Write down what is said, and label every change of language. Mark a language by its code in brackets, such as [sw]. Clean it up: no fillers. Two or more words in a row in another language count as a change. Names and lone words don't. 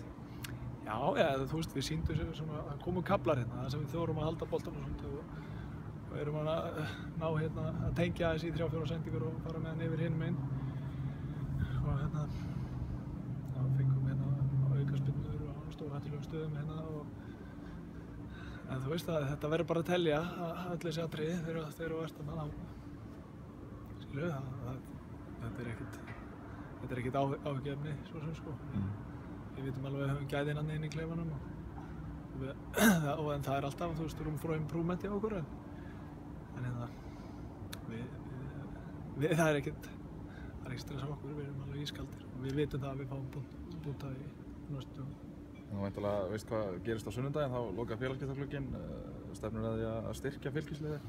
[is] Já, þú veist, við sýndum svona, það komu kaflar hérna, það sem við þórum að halda boltanum og erum að ná hérna að tengja aðeins í 3-4 sendingur og fara með hann yfir hinum einn og hérna, þá fengum hérna aukaspyrnur og stórhættulegum stöðum hérna en þú veist að þetta verður bara að telja öll þessi atriði þegar þú ert þarna skilu þetta er ekkert áhyggjuefni svo sem sko. Við vitum alveg að við höfum gæðin inn í klefanum en það er alltaf, þú veist, [en] room for improvement [is] í okkur en hérna það er ekkert stress á okkur, við erum alveg ískaldir og við vitum það að við fáum búta í næstu. Þú væntanlega veist hvað gerist á sunnudaginn, þá lokar félagsgæsluglugginn, stefnir að því að styrkja fylkisliðið?